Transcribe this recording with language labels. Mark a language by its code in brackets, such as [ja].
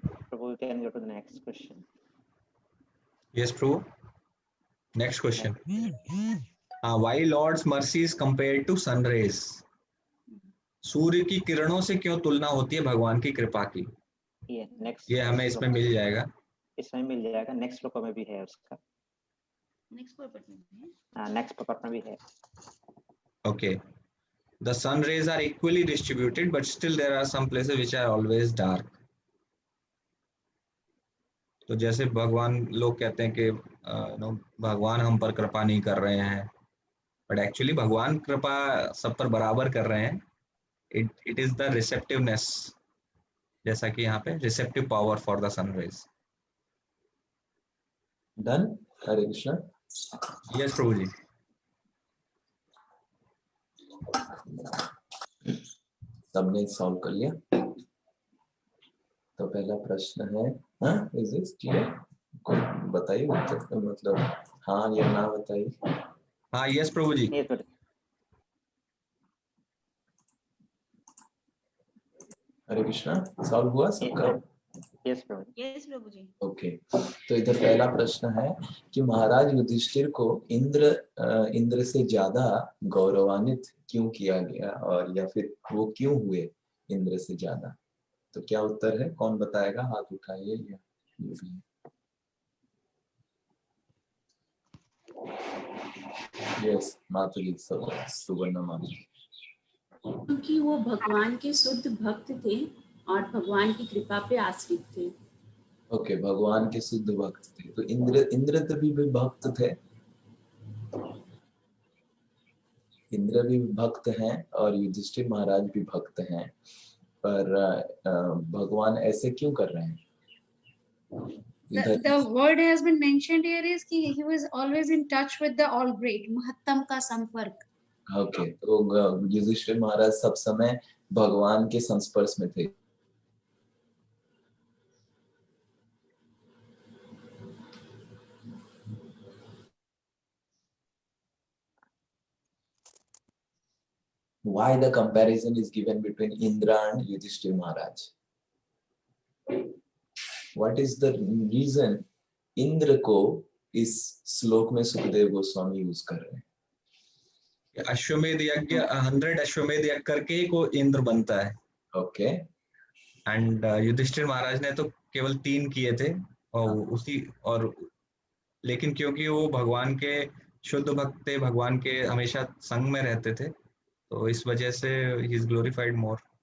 [en] Prabhu, we can go to the next question. Yes, Prabhu. Next question. Why Lord's mercy is compared to sun rays? [hi] सूर्य की किरणों से क्यों तुलना होती है भगवान की कृपा की? ये नेक्स्ट ये हमें इसमें मिल जाएगा, इसमें मिल जाएगा, नेक्स्ट श्लोक में भी है उसका, नेक्स्ट पर्पट में है। नेक्स्ट पेपर में भी है। [en] Okay. The sun rays are equally distributed, but still there are some places which are always dark. [hi] तो जैसे भगवान, लोग कहते हैं कि भगवान हम पर कृपा नहीं कर रहे हैं, बट एक्चुअली भगवान कृपा सब पर बराबर कर रहे हैं. [en] it is the receptiveness, [hi] जैसा कि यहाँ पे [en] Receptive power for the sun rays. [hi] Done. Hare Krishna. Yes प्रभु जी. सबने सॉल्व कर लिया. तो पहला प्रश्न है, हाँ [en] Is this clear? [hi] बताइए उत्तर, मतलब हाँ या ना बताइए. हाँ यस प्रभु जी. ये तो हरे कृष्णा. सॉल्व हुआ सबका? यस प्रभु। यस प्रभु जी। [en] Okay. [hi] तो इधर पहला प्रश्न है कि महाराज युधिष्ठिर को इंद्र से ज्यादा गौरवान्वित क्यों किया गया, और या फिर वो क्यों हुए इंद्र से ज्यादा? तो क्या उत्तर है? कौन बताएगा? हाथ उठाइए. या ये भी यस माता जी, सुवर्ण माता. क्योंकि वो भगवान के शुद्ध भक्त थे और भगवान की कृपा पे आश्रित थे। ओके, भगवान के शुद्ध भक्त थे. तो इंद्र तो भी भक्त थे. इंद्र भी भक्त हैं और युधिष्ठिर महाराज भी भक्त हैं, पर भगवान ऐसे क्यों कर रहे हैं? [en] The word has been mentioned here is कि he was always in touch with the all great, [hi] महत्तम का संपर्क. [en] Okay. [hi] तो युधिष्ठिर महाराज सब समय भगवान के संस्पर्श में थे. [en] Why the comparison is given between Indra and Yudhishthir Maharaj? What is the reason [hi] Indra को इस श्लोक में सुखदेव गोस्वामी यूज कर रहे हैं? अश्वमेध यज्ञ 100 अश्वमेध यज्ञ करके ही को इंद्र बनता है. [en] Okay. [hi] एंड युधिष्ठिर महाराज ने तो केवल 3 किए थे, और लेकिन क्योंकि वो भगवान के शुद्ध भक्त थे, भगवान के हमेशा संग में रहते थे, तो इस वजह से [en] ही is glorified more.